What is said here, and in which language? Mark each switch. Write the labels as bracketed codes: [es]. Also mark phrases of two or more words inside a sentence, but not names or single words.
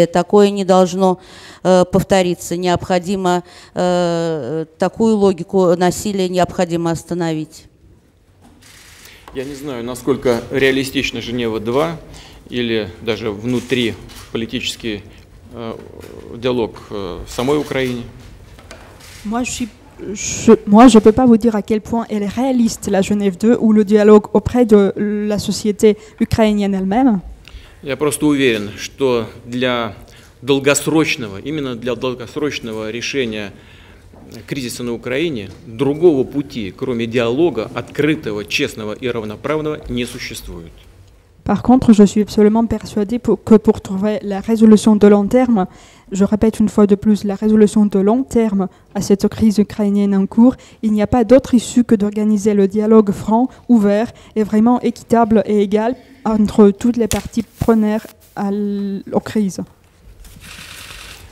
[ru] Такое не должно повториться. Необходимо такую логику насилия необходимо остановить. Я не знаю, насколько реалистична Женева-2 или даже внутри политический диалог в самой Украине. [fr] Moi, je ne peux pas vous dire à quel point elle est réaliste, la Genève 2, ou le dialogue auprès de la société ukrainienne elle-même. [ru] Я просто уверен, что именно для долгосрочного решения кризиса на Украине другого пути, кроме диалога, открытого, честного и равноправного, не существует. [fr] Par contre, je suis absolument persuadée que pour trouver la résolution de long terme, je répète une fois de plus, la résolution de long terme à cette crise ukrainienne en cours, il n'y a pas d'autre issue que d'organiser le dialogue franc, ouvert et vraiment équitable et égal entre toutes les parties preneurs aux crises.